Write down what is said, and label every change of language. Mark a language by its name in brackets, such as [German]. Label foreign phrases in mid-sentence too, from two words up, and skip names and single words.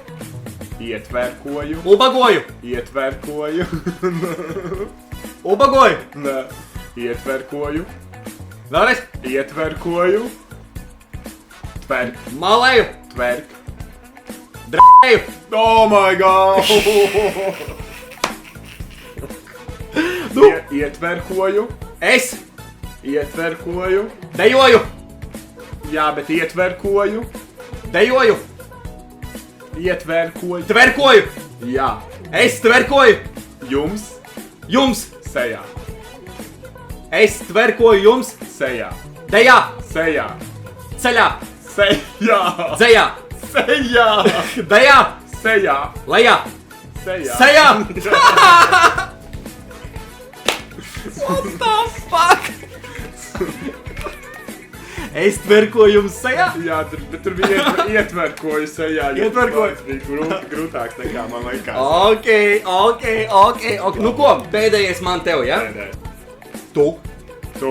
[Latvian] Ubagoju. Ubagoju. Nē. Ietverkoju. Vēlreiz. Ietverkoju. Tverk. Malēju. Tverk. Drēju. [English] Oh my god! [Latvian] Nu. Ietverkoju. Es. Ietverkoju. Dejoju. Jā, bet ietverkoju. Dejoju. Ietverkoju. Tverkoju. Jā. Es tverkoju. Jums. Sejā. Es tverkoju jums. Sejā. Dejā. Sejā. Ceļā. Sejā. Dzejā. Sejā! Dejā! Sejā! Lejā! Sejā! Sejā! [English] What the fuck? [Latvian] Es tverkoju jums sejā? Jā, tur bija ietverkoju sejā. Ietverkoju? Tas bija grūtāks nekā man likās. Ok. Nu ko, pēdējais man tev, ja? Pēdējais. Tu Tu